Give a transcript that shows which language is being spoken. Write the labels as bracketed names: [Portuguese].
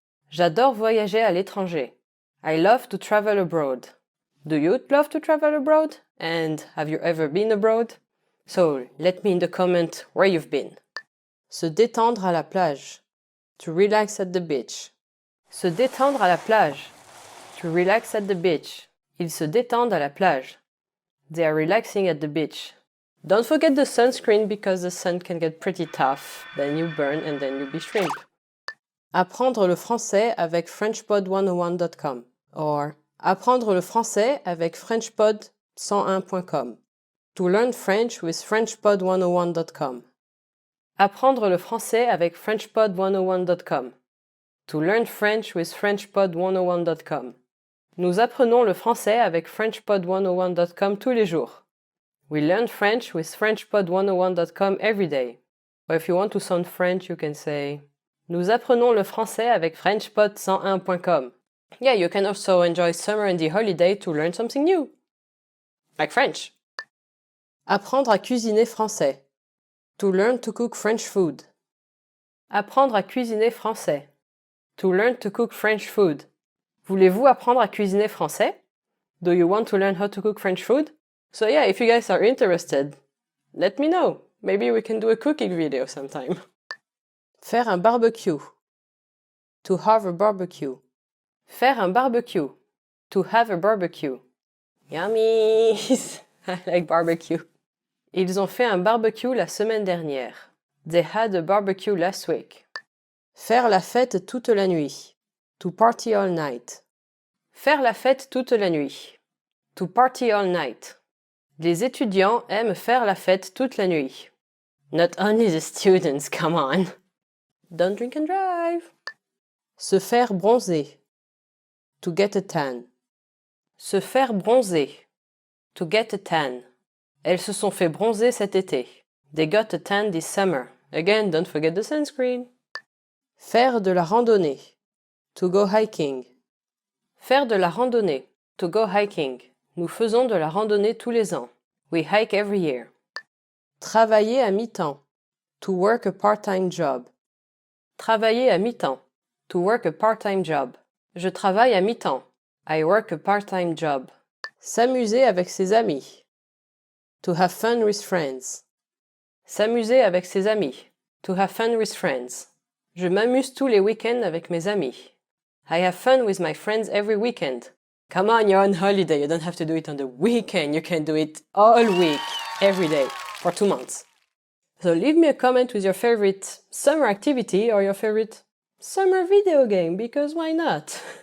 [French] J'adore voyager à l'étranger. [English] I love to travel abroad. Do you love to travel abroad? And have you ever been abroad? So, let me in the comment where you've been. [French] Se détendre à la plage. [English] To relax at the beach. [French] Se détendre à la plage. [English] To relax at the beach. [French] Ils se détendent à la plage. [English] They are relaxing at the beach. Don't forget the sunscreen because the sun can get pretty tough. Then you burn and then you be shrimp. [French] Apprendre le français avec FrenchPod101.com or apprendre le français avec FrenchPod101.com. [English] To learn French with FrenchPod101.com. [French] Apprendre le français avec FrenchPod101.com. [English] To learn French with FrenchPod101.com. [French] Nous apprenons le français avec FrenchPod101.com tous les jours. [English] We learn French with FrenchPod101.com every day. Or if you want to sound French, you can say [French] Nous apprenons le français avec FrenchPod101.com. [English] Yeah, you can also enjoy summer and the holiday to learn something new. Like French. [French] Apprendre à cuisiner français. [English] To learn to cook French food. [French] Apprendre à cuisiner français. [English] To learn to cook French food. [French] Voulez-vous apprendre à cuisiner français? [English] Do you want to learn how to cook French food? So yeah, if you guys are interested, let me know. Maybe we can do a cooking video sometime. [French] Faire un barbecue. [English] To have a barbecue. [French] Faire un barbecue. [English] To have a barbecue. Yummy! I like barbecue. [French] Ils ont fait un barbecue la semaine dernière. [English] They had a barbecue last week. [French] Faire la fête toute la nuit. [English] To party all night. [French] Faire la fête toute la nuit. [English] To party all night. [French] Les étudiants aiment faire la fête toute la nuit. [English] Not only the students, come on. Don't drink and drive. [French] Se faire bronzer. [English] To get a tan. [French] Se faire bronzer. [English] To get a tan. [French] Elles se sont fait bronzer cet été. [English] They got a tan this summer. Again, don't forget the sunscreen. [French] Faire de la randonnée. [English] To go hiking. [French] Faire de la randonnée. To go hiking. Nous faisons de la randonnée tous les ans. [English] We hike every year. [French] Travailler à mi-temps. [English] To work a part-time job. [French] Travailler à mi-temps. [English] To work a part-time job. [French] Je travaille à mi-temps. [English] I work a part-time job. [French] S'amuser avec ses amis. [English] To have fun with friends. [French] S'amuser avec ses amis. [English] To have fun with friends. [French] Je m'amuse tous les week-ends avec mes amis. [English] I have fun with my friends every weekend. Come on, you're on holiday. You don't have to do it on the weekend. You can do it all week, every day, for 2 months. So leave me a comment with your favorite summer activity or your favorite summer video game, because why not?